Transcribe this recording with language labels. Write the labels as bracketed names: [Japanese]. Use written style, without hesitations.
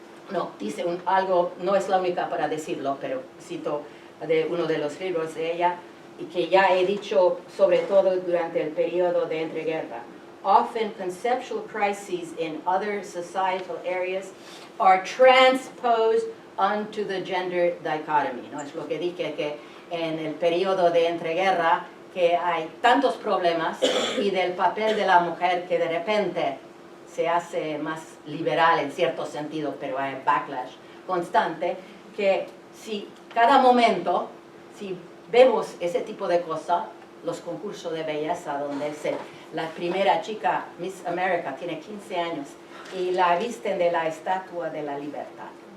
[Spanish] No, dice algo, no es la única para decirlo, pero cito de uno de los libros de ella, y que ya he dicho sobre todo durante el periodo de entreguerra. [English] Often conceptual crises in other societal areas are transposed onto the gender dichotomy. [Spanish] ¿No? Es lo que dije, que en el periodo de entreguerra que hay tantos problemas, y del papel de la mujer que de repente se hace más liberal en cierto sentido, pero hay backlash constante, que si cada momento, si vemos ese tipo de cosas, los concursos de belleza donde la primera chica, Miss America, tiene 15 años y la visten de la Estatua de la Libertad.